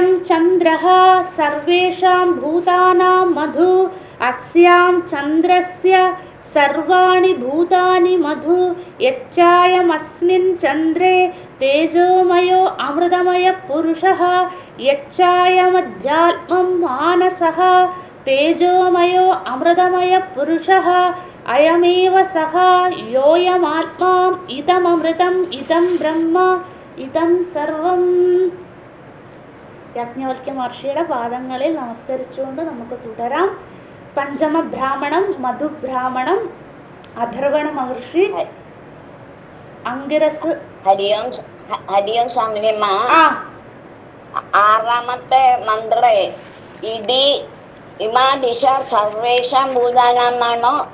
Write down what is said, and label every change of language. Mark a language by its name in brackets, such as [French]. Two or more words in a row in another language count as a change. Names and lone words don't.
[Sanskrit] चन्द्रः सर्वेषां भूतानां मधु अस्यां चन्द्रस्य सर्वाणि भूतानि मधु यच्चायमस्मिन् चन्द्रे तेजोमयो अमृतमयः पुरुषः यच्चायमध्यात्मं मानसः तेजोमयो अमृतमयः पुरुषः अयमेव सः योऽयमात्मा इदममृतम् इदं ब्रह्म इदं സർവം. [Malayalam] യാജ്ഞവൽക്യ മഹർഷിയുടെ പാദങ്ങളിൽ നമസ്കരിച്ചുകൊണ്ട് നമുക്ക് തുടരാം. പഞ്ചമ ബ്രാഹ്മണം, മധുബ്രാഹ്മണം, അഥർവണ മഹർഷി, അംഗിരസ്. ഹരിയോം സ്വാമിനിയമ്മ, ആറാമത്തെ മന്ത്ര [Sanskrit] ഇതി ഇമാ ദിശ സർവേഷാം [Malayalam] ഭൂതാനാമാണോ?